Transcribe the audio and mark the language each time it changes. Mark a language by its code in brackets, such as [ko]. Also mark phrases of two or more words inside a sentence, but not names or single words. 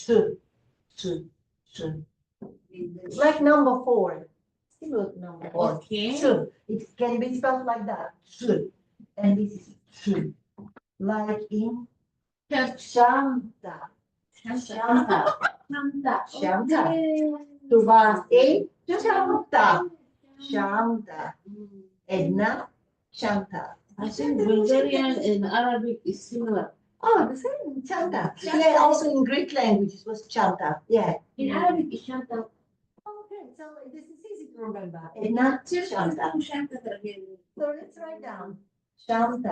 [en] Sh. It's like number 4. See, look, number 4. Okay. Sh. It can be spelled like that. Sh. And this is sh. Like in Shanta. Shanta. Shanta. [bg] Tu vas e Shanta. Shanta. Edna. Shanta. [en] I think Bulgarian and Arabic is similar. Oh, the same. Shanta. Yeah, also in Greek language it was Shanta. Yeah. In Arabic is Shanta. Okay, so this is easy to remember. Edna. Shanta. So let's write down. Shanta.